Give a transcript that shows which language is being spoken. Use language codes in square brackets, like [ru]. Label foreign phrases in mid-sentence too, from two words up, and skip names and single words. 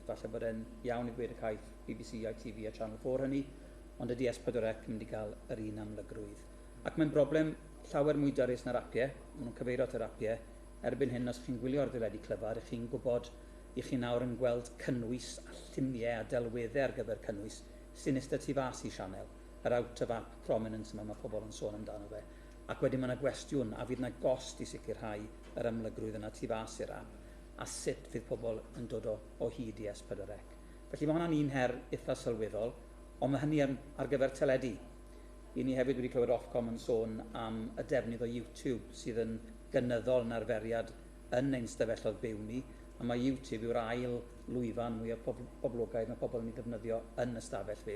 [cy] Falle bod e'n iawn i gweud y caeth BBC, ITV a Channel 4 hynny, ond ydy S4C yn mynd i gael yr un amlygrwydd. Ac mae'n broblem llawer mwy dyrys na'r apiau, maen nhw'n cyfeirio at yr apiau. Erbyn hyn, os chi'n gwylio ar ddeledu clyfar, chi'n gwybod i chi nawr yn gweld cynnwys a lluniau a delweddau ar gyfer cynnwys sy'n eistedd tu fas i sianel, yr [en] out of app prominence [cy] yma mae pobl yn sôn amdano fe. Ac wedyn mae yna gwestiwn, a fydd yna gost i sicrhau yr amlygrwydd yna tu fas i'r app, a sut fydd pobl yn dod o hyd i S4C. Felly mae hwnna'n un her eitha sylweddol, ond mae hynny ar gyfer teledu. I ni hefyd wedi clywed Ofcom yn sôn am y defnydd o YouTube sydd yn gynyddol yn arferiad yn ein stafelloedd byw ni, a mae YouTube yw'r ail lwyfan mwy o boblogaidd mae pobl yn ei ddefnyddio yn y stafell fyw.